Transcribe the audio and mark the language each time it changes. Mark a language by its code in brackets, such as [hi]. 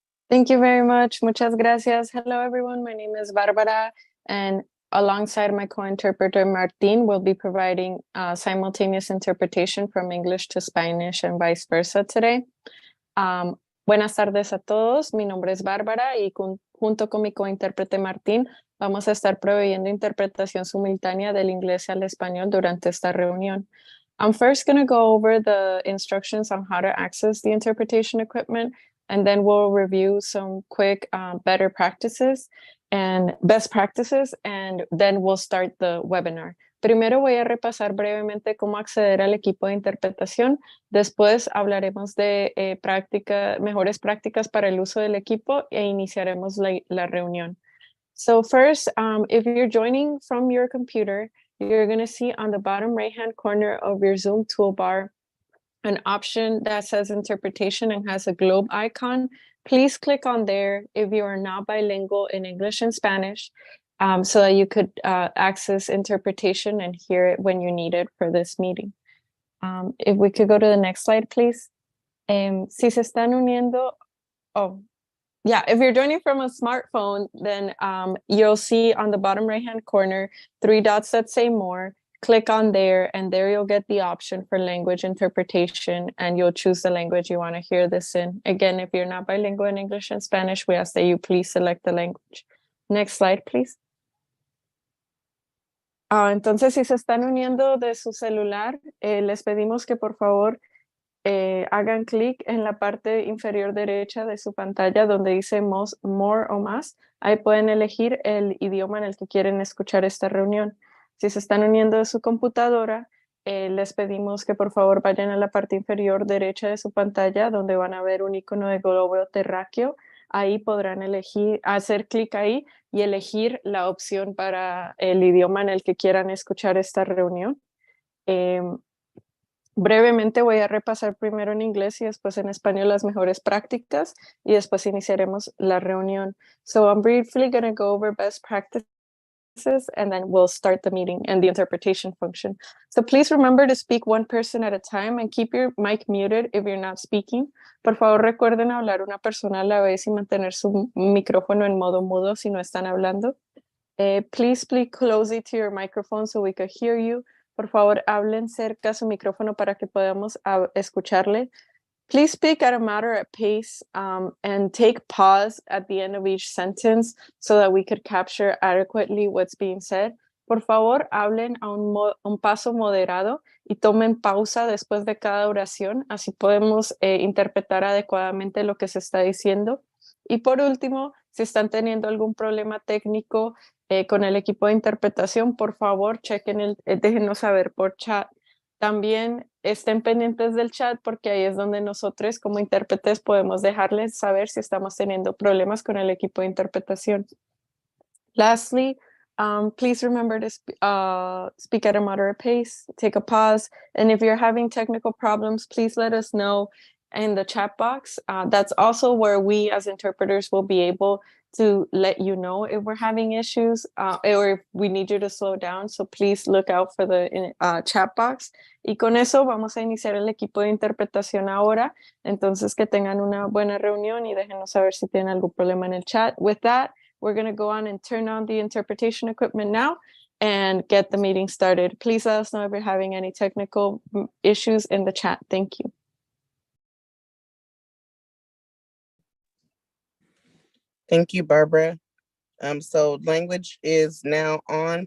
[en] Thank you very much. [es] Muchas gracias. [en] Hello, everyone. My name is Barbara, and alongside my co-interpreter, Martin, will be providing simultaneous interpretation from English to Spanish and vice versa today. [es] Buenas tardes a todos. Mi nombre es Bárbara y junto con mi co-intérprete Martín vamos a estar proveyendo interpretación simultánea del inglés al español durante esta reunión. [en] I'm first going to go over the instructions on how to access the interpretation equipment, and then we'll review some quick best practices, and then we'll start the webinar. [es] Primero voy a repasar brevemente cómo acceder al equipo de interpretación. Después hablaremos de mejores prácticas para el uso del equipo e iniciaremos la reunión. [en] So first, if you're joining from your computer, you're going to see on the bottom right-hand corner of your Zoom toolbar an option that says interpretation and has a globe icon. Please click on there if you are not bilingual in English and Spanish, so that you could access interpretation and hear it when you need it for this meeting. If we could go to the next slide, please. [es] Si se están uniendo, [en] if you're joining from a smartphone, then you'll see on the bottom right-hand corner 3 dots that say more. Click on there, and there you'll get the option for language interpretation, and you'll choose the language you want to hear this in. Again, if you're not bilingual in English and Spanish, we ask that you please select the language. Next slide, please. [es] Entonces, si se están uniendo de su celular, les pedimos que por favor hagan clic en la parte inferior derecha de su pantalla donde dice more o más. Ahí pueden elegir el idioma en el que quieren escuchar esta reunión. Si se están uniendo de su computadora, les pedimos que por favor vayan a la parte inferior derecha de su pantalla donde van a ver un icono de globo terráqueo. Ahí podrán hacer clic ahí y elegir la opción para el idioma en el que quieran escuchar esta reunión. Brevemente voy a repasar primero en inglés y después en español las mejores prácticas y después iniciaremos la reunión. [en] So I'm briefly going to go over best practices and then we'll start the meeting and the interpretation function. So please remember to speak one person at a time and keep your mic muted if you're not speaking. [es] Por favor recuerden hablar una persona a la vez y mantener su micrófono en modo mudo si no están hablando. [en] Please speak closely to your microphone so we can hear you. [es] Por favor, hablen cerca a su micrófono para que podamos escucharle. [en] Please speak at a moderate pace and take pause at the end of each sentence so that we could capture adequately what's being said. [es] Por favor, hablen a un paso moderado y tomen pausa después de cada oración, así podemos interpretar adecuadamente lo que se está diciendo. Y por último, si están teniendo algún problema técnico con el equipo de interpretación, por favor, déjenos saber por chat. También estén pendientes del chat porque ahí es donde nosotros como intérpretes podemos dejarles saber si estamos teniendo problemas con el equipo de interpretación. [en] Lastly, please remember to speak at a moderate pace, take a pause, and if you're having technical problems, please let us know in the chat box. That's also where we as interpreters will be able to let you know if we're having issues or if we need you to slow down. So please look out for the chat box. [es] Y con eso vamos a iniciar el equipo de interpretación ahora. Entonces que tengan una buena reunión y déjenos saber si tienen algún problema en el chat. [en] With that, we're going to go on and turn on the interpretation equipment now and get the meeting started. Please let us know if you're having any technical issues in the chat. Thank you. Thank you, Barbara. So language is now on.